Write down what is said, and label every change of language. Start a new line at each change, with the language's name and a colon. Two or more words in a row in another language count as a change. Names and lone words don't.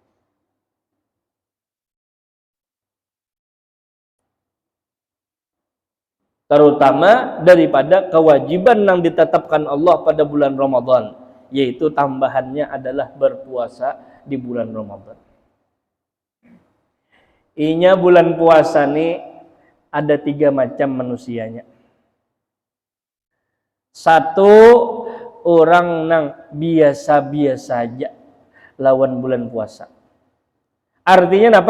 Indonesian: Terutama daripada kewajiban yang ditetapkan Allah pada bulan Ramadan, yaitu tambahannya adalah berpuasa di bulan Ramadan.
Banjar: Inya bulan puasa nih ada 3 macam manusianya. Satu, orang nang biasa-biasa aja lawan bulan puasa.
Indonesian: Artinya apa?